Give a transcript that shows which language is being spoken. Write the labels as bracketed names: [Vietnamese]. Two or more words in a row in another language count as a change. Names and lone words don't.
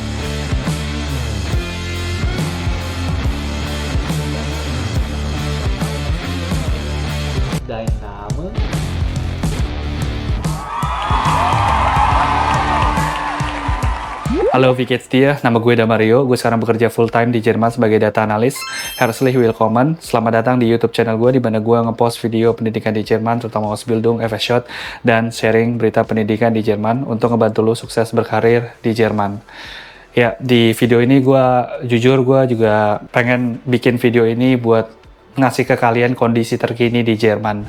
[German] Dein Name? [Indonesian] Halo Vikids dia, nama gue Damario. Gue sekarang bekerja [English] full time [Indonesian] di Jerman sebagai data analis. [German] Herzlich willkommen. [Indonesian] Selamat datang di YouTube channel gue, di mana gue ngepost video pendidikan di Jerman, terutama Ausbildung, FSJ, dan sharing berita pendidikan di Jerman untuk ngebantu lo sukses berkarir di Jerman. Ya, di video ini gue juga pengen bikin video ini buat ngasih ke kalian kondisi terkini di Jerman.